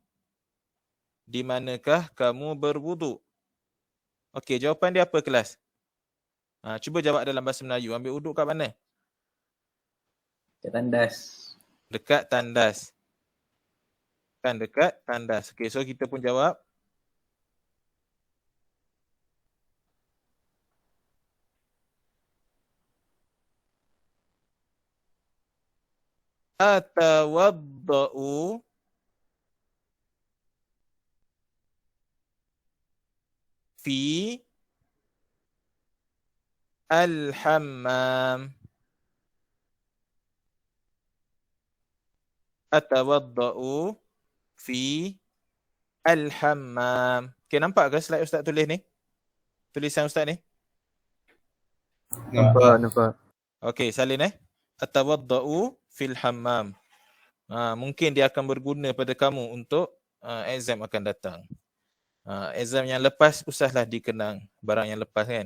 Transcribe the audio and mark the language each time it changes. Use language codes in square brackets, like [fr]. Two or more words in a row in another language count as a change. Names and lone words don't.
[ms] Di manakah kamu berwuduk? Okey, jawapan dia apa kelas? Cuba jawab dalam bahasa Melayu. Ambil wuduk kat mana? Kat tandas. Dekat tandas. Kan dekat tandas. Okey, so kita pun jawab. [ar] أتوضأ في الحمام. أتوضأ في الحمام. [ms] Okey, nampak ke slide Ustaz tulis ni? Tulisan Ustaz ni? Nampak. Okey, salin [ar] أتوضأ في الحمام. [ms] Mungkin dia akan berguna pada kamu untuk exam akan datang. Exam yang lepas usahlah dikenang barang yang lepas kan.